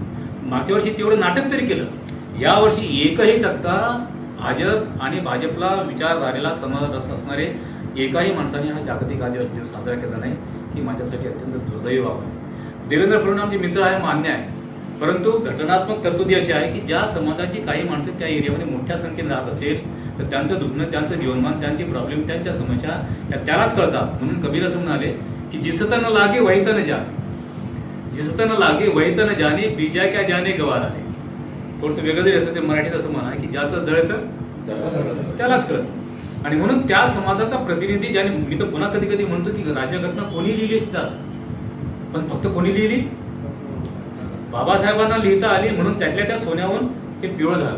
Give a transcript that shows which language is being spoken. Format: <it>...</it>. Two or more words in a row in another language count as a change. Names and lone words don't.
<mr>मागच्या वर्षी तेवढं नाटक तरी केलं. यावर्षी 1% भाजप आणि भाजपला विचारधारेला समाज असणारे एकाही माणसाने हा जागतिक आदिवासी दिवस साजरा केला नाही, ही माझ्यासाठी अत्यंत दुर्दैवी बाब आहे. देवेंद्र फडणवीस आमचे मित्र आहे, मान्य आहे, परंतु घटनात्मक तरतुदी अशी आहे की ज्या समाजाची काही माणसं त्या एरियामध्ये मोठ्या संख्येने राहत असेल तर त्यांचं दुखणं, त्यांचं जीवनमान, त्यांचे प्रॉब्लेम, त्यांच्या समस्या या त्यालाच कळतात. म्हणून कबीर असं म्हणाले की</mr> <hi>जिसत न लागे वहीत न जाने, जिसत न लागे वहीत न जाने, बीजा क्या जाने गवार आहे.</hi> <mr>थोडंसं वेगळं जरी येतं ते मराठीत असं म्हणा की ज्याचं जळतं त्यालाच कळतं. आणि म्हणून त्या समाजाचा प्रतिनिधी ज्याने, मी तर पुन्हा कधी कधी म्हणतो की राज्यघटना कोणी लिहिली असतात, पण फक्त कोणी लिहिली, बाबासाहेबांना लिहिता आली म्हणून त्यातल्या त्या सोन्याहून हे पिवळं झालं.</mr>